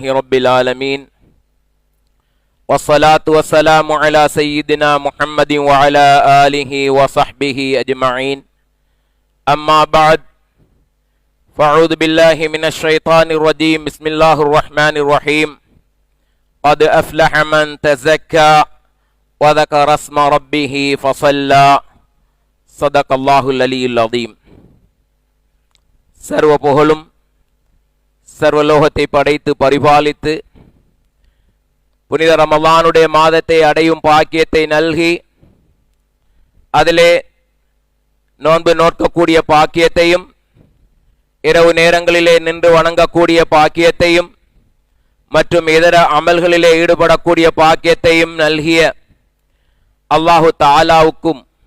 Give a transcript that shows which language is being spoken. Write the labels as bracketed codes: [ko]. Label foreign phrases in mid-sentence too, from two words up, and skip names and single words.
[ar] رب العالمين والصلاة والسلام على سيدنا محمد وعلى آله وصحبه أجمعين أما بعد فأعوذ بالله من الشيطان الرجيم بسم الله الرحمن الرحيم قد أفلح من تزكى وذكر اسم ربه فصلى صدق الله العلي العظيم. [ta] சர்வ புகழும் சர்வலோகத்தை படைத்து பரிபாலித்து புனித ரமலானுடைய மாதத்தை அடையும் பாக்கியத்தை நல்கி அதிலே நோன்பு நோக்கக்கூடிய பாக்கியத்தையும் இரவு நேரங்களிலே நின்று வணங்கக்கூடிய பாக்கியத்தையும் மற்றும் இதர அமல்களிலே ஈடுபடக்கூடிய பாக்கியத்தையும் நல்கிய அல்லாஹு தஆலாவுக்கும்